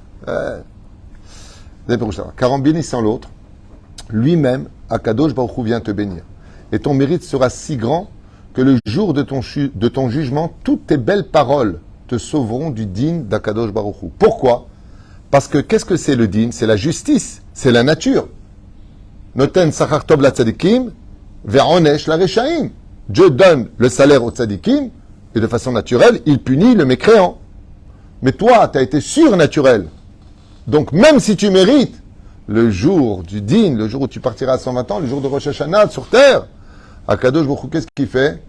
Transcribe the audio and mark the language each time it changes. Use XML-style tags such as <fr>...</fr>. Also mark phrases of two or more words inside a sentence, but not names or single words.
<fr>Car en bénissant l'autre, lui-même, Akadosh Baruch Hu vient te bénir. Et ton mérite sera si grand que le jour de ton jugement, toutes tes belles paroles te sauveront du din d'Akadosh Baruch Hu. Pourquoi? Parce que qu'est-ce que c'est le din? C'est la justice, c'est la nature.</fr> <he>נותן שכר טוב לצדיקים, ועונש לרשעים.</he> <fr>Dieu donne le salaire aux tzadikim, et de façon naturelle, il punit le mécréant. Mais toi, tu as été surnaturel. Donc même si tu mérites, le jour du din, le jour où tu partiras à 120 ans, le jour de Rosh Hashanah sur terre, Akadosh Baruch Hu, qu'est-ce qu'il fait?</fr>